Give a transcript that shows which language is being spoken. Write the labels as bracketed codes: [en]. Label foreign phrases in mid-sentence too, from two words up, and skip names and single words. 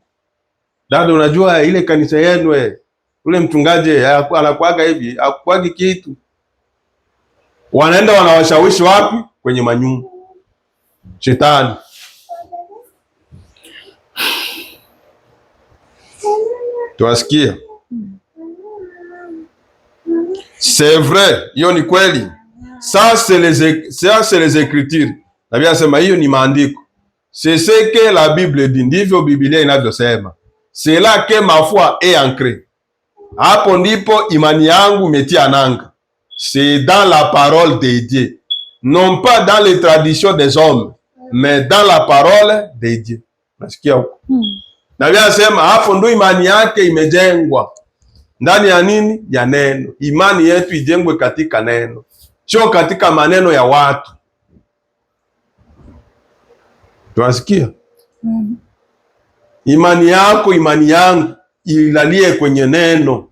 [sw] Dada, unajua ile kanisa yenu ule mchungaji anakuaga hivi, hakuagi kitu. Wanaenda wanawashawishi wapi? Kwenye manyumba. Shetani. Tuasikia. [fr] C'est vrai, [sw] hiyo ni kweli. [fr] Ça c'est les écritures. [sw] Na Biblia inasema hiyo ni maandiko. [fr] C'est ce que la Bible dit, [sw] ndivyo Biblia inavyosema. [fr] C'est là que ma foi est ancrée. [sw] Hapo ndipo imani yangu imetia nanga. [fr] C'est dans la parole de Dieu. Non pas dans les traditions des hommes, mais dans la parole de Dieu. [sw] Nasikia huko. Na Biblia inasema hapo ndio imani yake imejengwa. Ndani ya nini? Ya neno. Imani yetu ijengwe katika neno, sio katika maneno ya watu. Tunasikia? Imani yako, imani yangu ilalie kwenye neno.